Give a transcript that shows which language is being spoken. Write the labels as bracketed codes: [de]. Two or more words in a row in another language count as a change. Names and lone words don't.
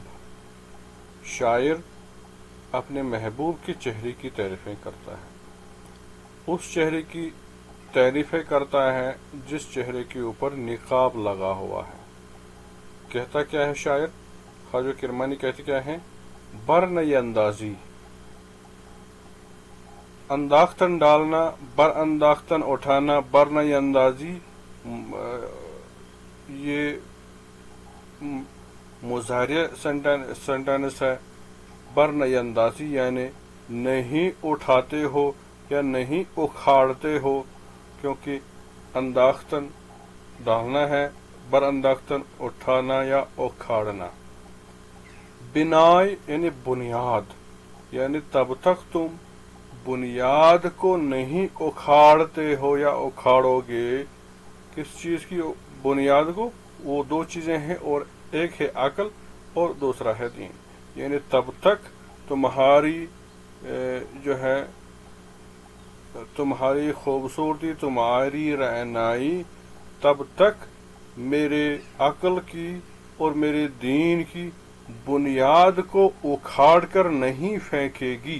[ur] شاعر اپنے محبوب کے چہرے کی تعریفیں کرتا ہے، اس چہرے کی تعریفیں کرتا ہے جس چہرے کے اوپر نقاب لگا ہوا ہے۔ کہتا کیا ہے شاعر؟ خواجہ کرمانی کہتے کیا ہے؟ [fa] برنی اندازی، [ur] انداختن ڈالنا، [fa] بر انداختن [ur] اٹھانا، [fa] برنی اندازی [ur] یہ مظاہرہ سینٹینس ہے۔ [fa] برنی اندازی [ur] یعنی نہیں اٹھاتے ہو یا نہیں اکھاڑتے ہو، کیونکہ انداختن ڈالنا ہے، [fa] بر انداختن [ur] اٹھانا یا اکھاڑنا۔ بنائے یعنی بنیاد، یعنی تب تک تم بنیاد کو نہیں اکھاڑتے ہو یا اکھاڑو گے، کس چیز کی بنیاد کو؟ وہ دو چیزیں ہیں، اور ایک ہے عقل اور دوسرا ہے دین، یعنی تب تک تمہاری جو ہے تمہاری خوبصورتی، تمہاری رعنائی تب تک میرے عقل کی اور میرے دین کی بنیاد کو اکھاڑ کر نہیں پھینکے گی۔